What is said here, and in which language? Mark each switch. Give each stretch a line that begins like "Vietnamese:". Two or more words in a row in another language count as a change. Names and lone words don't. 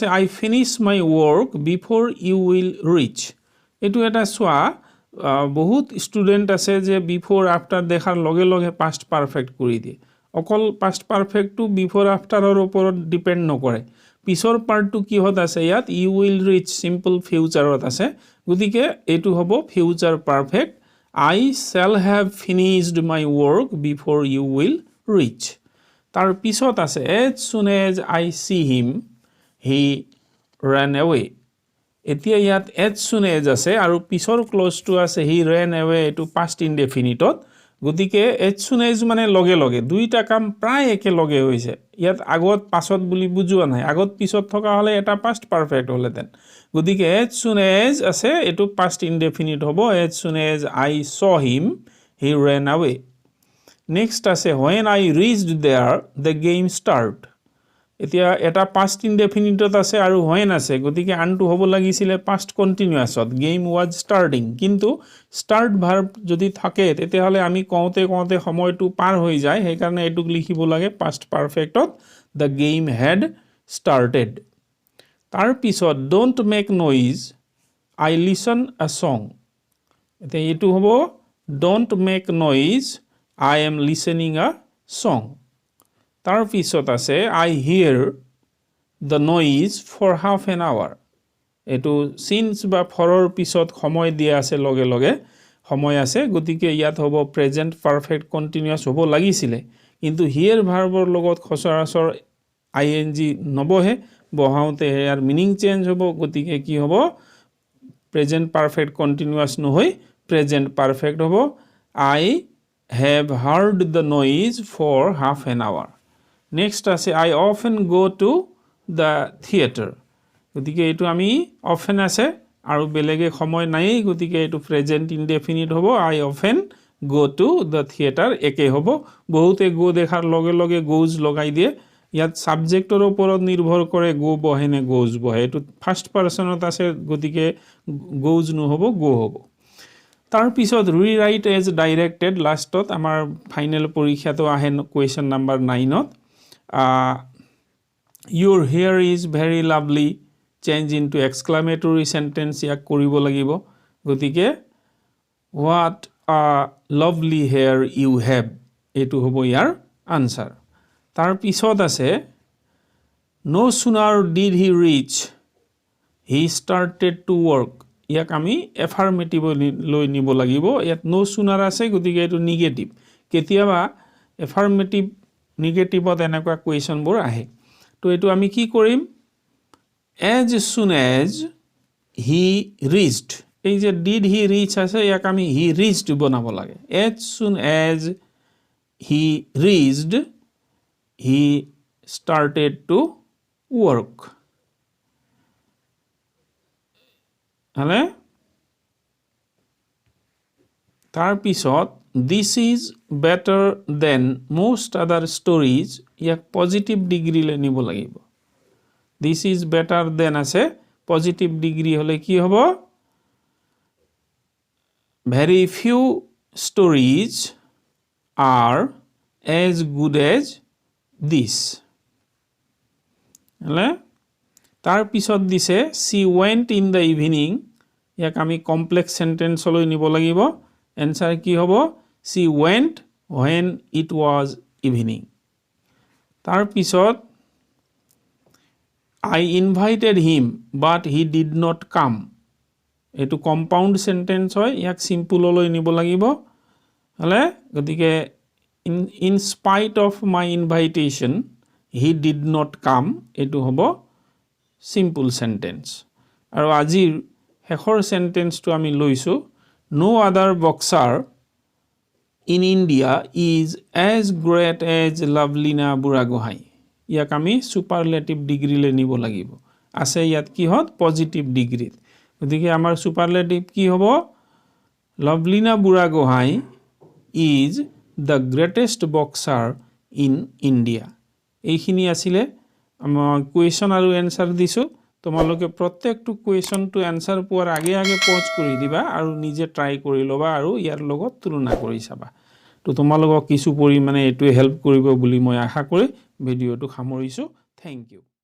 English: I finish my work before you will reach
Assamese: এটো এটা সোৱা বহুত ষ্টুডেন্ট আছে যে
English: before after
Assamese: দেখাৰ লগে লগে
English: past perfect
Assamese: কৰি দিয়ে অকল
English: past perfect before after
Assamese: ওপৰত ডিপেন্ড নকৰে পিছৰ পাৰ্টটো কি হত আছে ইয়াত
English: you will reach simple future
Assamese: আছে গতিকে এটো হ'ব
English: future perfect I shall have finished my work before you will reach
Assamese: তাৰ পিছত আছে
English: as soon as I see him he ran away
Assamese: এতিয়া ইয়াত
English: as soon as
Assamese: আছে আৰু পিছৰ ক্লজটো আছে
English: he ran away এটো past indefinite গতিকে as soon
Assamese: as মানে লগে লগে দুইটা কাম প্ৰায় একে লগে হৈছে ইয়াত আগত পাছত বুলি বুজোৱা নাই আগত পিছত থকা হলে এটা
English: past perfect
Assamese: হলেতেন গতিকে
English: as soon as
Assamese: আছে
English: এটো past indefinite হ'ব as soon as I saw him he ran away next আছে when I reached there the game start
Assamese: এতিয়া এটা
English: past indefinite
Assamese: আছে আৰু when আছে গতিকে আনটো হ'ব লাগিছিলে
English: past continuousত game was starting কিন্তু start verb
Assamese: যদি থাকে তেতিয়াহলে আমি কওঁতে কওঁতে সময়টো পাৰ হৈ যায় সেই কাৰণে এটুক লিখিব লাগে
English: past perfectত the game had started
Assamese: তাৰ পিছত
English: don't make noise I listen a song
Assamese: এতিয়া এটো হ'ব
English: don't make noise I am listening a song
Assamese: তাৰ পিছত আছে
English: I hear the noise for half an hour
Assamese: এটো since বা ফৰৰ পিছত সময় দিয়া আছে লগে লগে সময় আছে গতিকে ইয়াত হ'ব
English: present perfect continuous
Assamese: হ'ব লাগিছিলে কিন্তু
English: hear verb
Assamese: লগত খসৰাসৰ ing নবহে বহাওতে ইয়াৰ
English: meaning change
Assamese: হ'ব গতিকে কি হ'ব
English: present perfect continuous
Assamese: নহয়
English: present perfect
Assamese: হ'ব
English: I have heard the noise for half an hour next আছে I often go to the theater
Assamese: গতিকে এটো আমি
English: often
Assamese: আছে আৰু বেলেগে সময় নাই গতিকে এটো
English: present indefinite
Assamese: হ'ব
English: I often go to the theater
Assamese: একে হ'ব বহুতে go দেখাৰ লগে লগে goes লগাই দিয়ে ইয়াত সাবজেক্টৰ ওপৰত নিৰ্ভৰ কৰে go বহে নে goes বহে এটো
English: first person
Assamese: আছে গতিকে goes নহব go হ'ব তাৰ পিছত
English: rewrite as directed
Assamese: লাষ্টত আমাৰ ফাইনেল পৰীক্ষাটো আহে
English: question number
Assamese: 9ত
English: your hair is very lovely change into exclamatory sentence
Assamese: ইয়াক কৰিব লাগিব গতিকে
English: what a lovely hair you have
Assamese: এটো হ'ব ইয়াৰ আনসাৰ তাৰ পিছত আছে
English: no sooner did he reach he started to work
Assamese: ইয়াক আমি এফাৰ্মেটিভ লৈ নিব লাগিব ইয়াত
English: no sooner
Assamese: আছে গতিকে এটো নেগেটিভ কেতিয়াবা
English: affirmative negative
Assamese: এনেকুৱা কোৱেশ্চন বোৰ আহে তো এটো আমি কি কৰিম
English: as soon as he reached
Assamese: এই যে
English: did he reach
Assamese: আছে ইয়াক আমি
English: he reached
Assamese: বনাব লাগে
English: as soon as he reached he started to work
Assamese: হলে তাৰ পিছত
English: this is better than most other stories
Assamese: ইয়াক
English: positive degree
Assamese: নিব লাগিব
English: this is better than
Assamese: আছে
English: positive degree
Assamese: হলে কি হ'ব
English: very few stories are as good as this
Assamese: হলে তাৰ পিছত দিছে
English: she went in the evening
Assamese: ইয়াক আমি
English: complex sentence
Assamese: লৈ নিব লাগিব এনসার কি হ'ব
English: she went when it was evening
Assamese: তাৰ পিছত
English: I invited him but he did not come এটো compound sentence is
Assamese: ইয়াক সিম্পল লৈ নিব লাগিব হলে গতিকে
English: in spite of my invitation he did not come এটো
Assamese: হ'ব
English: simple sentence
Assamese: আৰু আজিৰ শেষৰ সেন্টেন্সটো আমি লৈছো
English: no other boxer in India is as great as Lovelina Buragohai
Assamese: ইয়াক আমি
English: superlative degree
Assamese: লৈ নিব লাগিব আছে ইয়াত কি হত
English: positive degree
Assamese: গতিকে আমাৰ
English: superlative what
Assamese: হ'ব
English: Lovelina Buragohai is the greatest boxer in India
Assamese: এইখিনি আছিল আমাৰ কোৱেশ্চন আৰু এনসার দিছো তোমালোকে প্ৰত্যেকটো কোৱেশ্চনটো এনসার পোৱাৰ আগে আগে পজ কৰি দিবা আৰু নিজে ট্ৰাই কৰি লবা আৰু ইয়াৰ লগত তুলনা কৰি চাবা তো তোমালোকক কিছু পৰিমাণে এটো হেল্প কৰিব বুলি মই আশা কৰি ভিডিওটো সামৰিছো
English: thank you